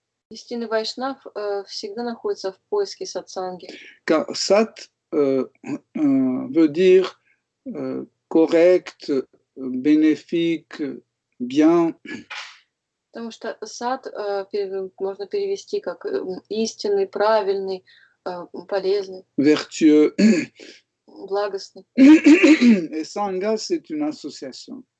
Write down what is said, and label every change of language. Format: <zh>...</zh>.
<ru>Истинный вайшнав всегда находится в поиске сатсанги.</ru> <fr>Car sat veut dire correct, bénéfique, bien.</fr> <ru>Потому что сад можно перевести как истинный, правильный, полезный,</ru> <fr>vertueux.</fr> <ru>благостный.</ru> <fr>Et sangha, c'est une association.</fr>